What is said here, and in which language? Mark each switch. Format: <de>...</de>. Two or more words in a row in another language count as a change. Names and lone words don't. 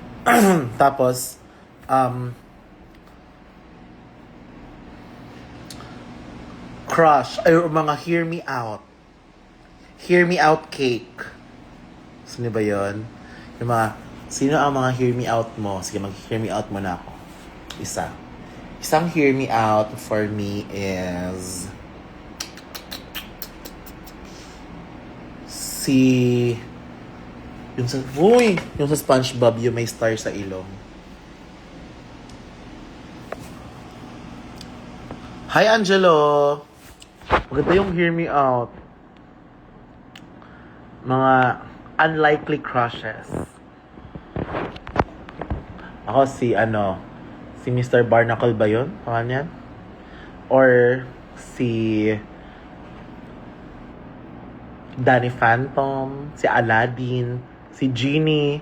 <tl>Tapos, crush, ay mga</tl> <en>hear me out. Hear me out cake.</en> <tl>Sino ba yun? Yung mga, sino ang mga</tl> <en>hear me out</en> <tl>mo? Sige, mag-</tl> <en>hear me out</en> <tl>mo na ako. Isa. Isang</tl> <en>hear me out for me</en> <tl>is si yung sa yung sa SpongeBob yung may star sa ilong. Hi Angelo. Maganda yung</tl> <en>hear me out.</en> <tl>Mga</tl> <en>unlikely crushes.</en> <tl>Ako si Mr. Barnacle ba yun? Pangalan yan? Or si Danny Phantom, si Aladdin, si Genie.</tl>